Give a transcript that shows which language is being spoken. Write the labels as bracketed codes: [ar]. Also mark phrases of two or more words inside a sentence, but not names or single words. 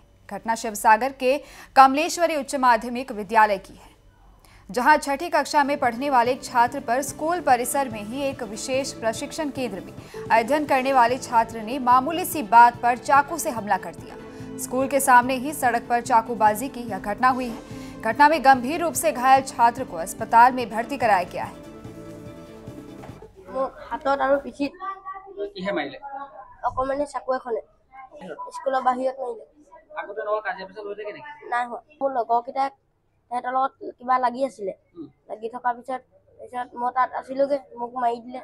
[hi] घटना शिवसागर के कमलेश्वरी उच्च माध्यमिक विद्यालय की है, जहां छठी कक्षा में पढ़ने वाले एक छात्र पर स्कूल परिसर में ही एक विशेष प्रशिक्षण केंद्र में अध्ययन करने वाले छात्र ने मामूली सी बात पर चाकू से हमला कर दिया। स्कूल के सामने ही सड़क पर चाकूबाजी की यह घटना हुई है। घटना में गंभीर रूप से घायल छात्र को अस्पताल में भर्ती कराया गया है। [as] কিহে মাৰিলে অকমানে চাকু এখনে স্কুলৰ বাহিৰত মাৰিলে। আগতে লগৰ কাজিয়া পেচাল হৈ থাকে নেকি? নাই হোৱা। মোৰ লগৰকেইটা তেহেঁতৰ লগত কিবা লাগি আছিলে, লাগি থকাৰ পিছত মই তাত আছিলোগে, মোক মাৰি দিলে।